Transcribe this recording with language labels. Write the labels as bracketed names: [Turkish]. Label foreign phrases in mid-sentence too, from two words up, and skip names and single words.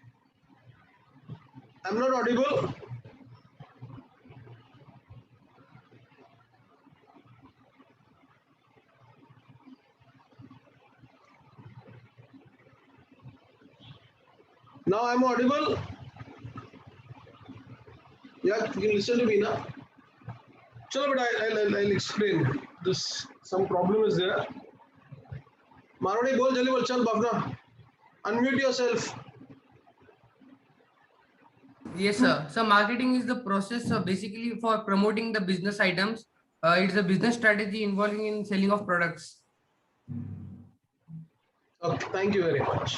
[English] I'm not audible. Now I'm audible. Yeah, you can listen to me now. Chalo, but I'll explain. This some problem is there. Marwani, bol jali bol chal bapna. Unmute yourself. Yes, sir. So marketing is the process basically for promoting the business items. It's a business strategy involving in selling of products. Okay, thank you very much.